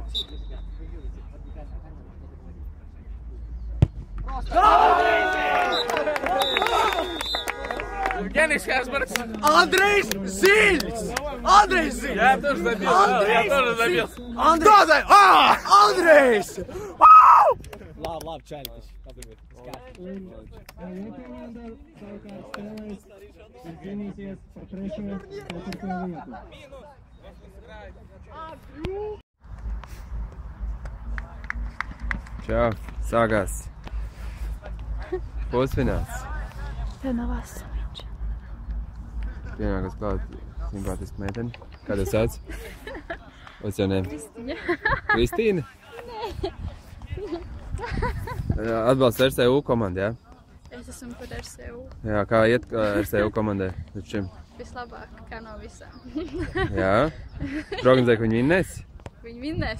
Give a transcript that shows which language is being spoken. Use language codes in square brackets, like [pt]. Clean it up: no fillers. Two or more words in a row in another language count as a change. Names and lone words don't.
[ru] Евгений Херцберг. Андрей Зильц! Андрей Зильц! Я тоже забил. Я тоже забил. Кто за... Андрей! [lv] Labi, čaļi. Un komanda savukārt spēlēs un cīnīsies par 3. un 4. vietu. Čau, sākās pusfināls. Te nav asamiņš. Pienākas klāt simpātiski meiteni. Kā tev sauc? [en] What's your name? [lv] Kristīna? Atbalsts RCU komanda, jā? Es esmu par RCU. Jā, kā iet RCU komandai līdz šim? Vislabāk, kā no visām. Jā? Prognozēji, ka viņi vinnēs? Viņi vinnēs.